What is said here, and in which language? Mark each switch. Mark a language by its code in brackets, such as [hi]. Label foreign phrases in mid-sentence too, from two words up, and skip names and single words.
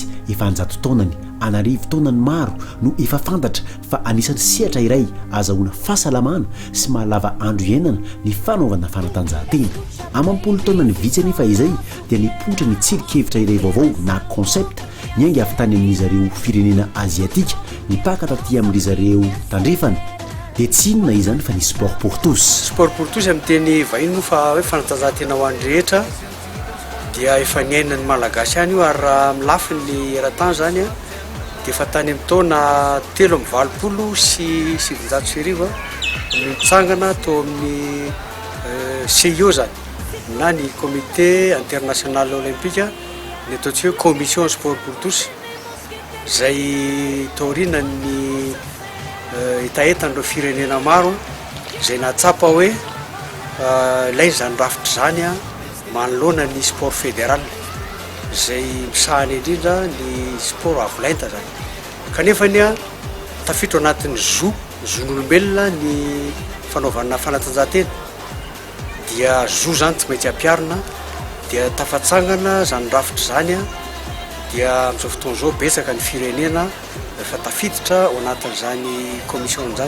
[mg] efa anjato taonany anarivo taonany maro no efa fantatra fa anisan'ny sehatra iray azahoana fahasalamana sy mahalava andro iainana ny fanaovana fanatanjahantena amampolo taona ny vitsy anefa izay dia nipoitra ny tsilokevitra iray vaovao na concept niainga avy tany amin'izy ireo firenena aziatika nipaka taty amin'izy ireo tandrefana dia tsy inona izany fa ny [fr] sport pour tous. Sport pour tous [mg] amin'ny teny vahiny moa fa hoe fanatanjahantena ho an'ny rehetra dia efa niainan'ny malagasy ihany io ary raha milafiny ny eran-tany zany a dia efa tany amin'ny taona 3 sy 700 mitsangana tao amin'ny CIO zany na ny [fr] comité international olympique [mg] ny ataontsika hoe [fr] commission sport pour tous [mg] zay taorina ny etaetan'ireo firenena maro zay nahatsapa hoe ilainy zany rafitra zany a manoloana ny [fr] sport fédéral [mg] zay misahany indrindra ny sport avolenta zany kanefa ny a tafiditra anatin'ny zon'olombelona ny fanaovana fanatanjahantena dia zany tsy maintsy ampiarina dia tafatsangana zany rafitra zany a dia amin'izao fotoana izao betsaka ny firenena efa tafiditra ao anatin'izany commission zany.